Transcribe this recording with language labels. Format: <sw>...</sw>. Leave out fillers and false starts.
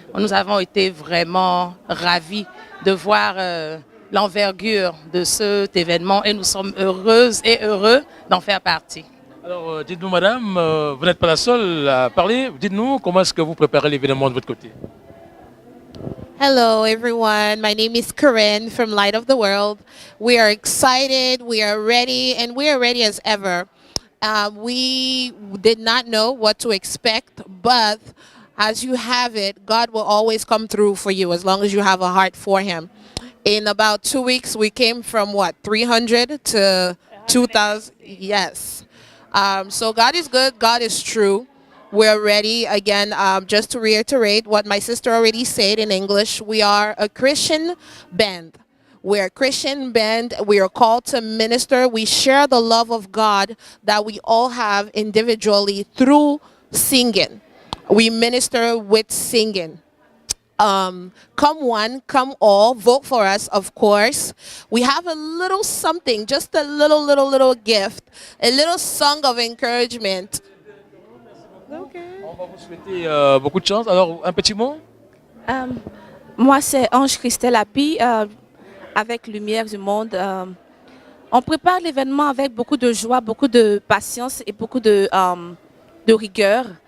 <fr>Nous avons été vraiment ravis de voir l'envergure de cet événement et nous sommes heureuses et heureux d'en faire partie. Alors, dites-nous, madame, vous n'êtes pas la seule à parler. Dites-nous, comment est-ce que vous préparez l'événement de votre côté?</fr> <en>Hello, everyone. My name is Karen from Light of the World. We are excited, we are ready, and we are ready as ever. We did not know what to expect, but as you have it, God will always come through for you as long as you have a heart for Him. In about 2 weeks, we came from 300 to 2,000. Yes. So God is good. God is true. We're ready. Again, just to reiterate what my sister already said in English, we are a Christian band. We're a Christian band. We are called to minister. We share the love of God that we all have individually through singing. We minister with singing. come one, come all, vote for us, of course. We have a little something, just a little gift, a little song of encouragement.</en> <fr>On va vous souhaiter beaucoup de chance. Alors, un petit mot? Moi, c'est Ange Christelle Api, avec Lumière du Monde. On prépare l'événement avec beaucoup de joie, beaucoup de patience et beaucoup de rigueur.</fr>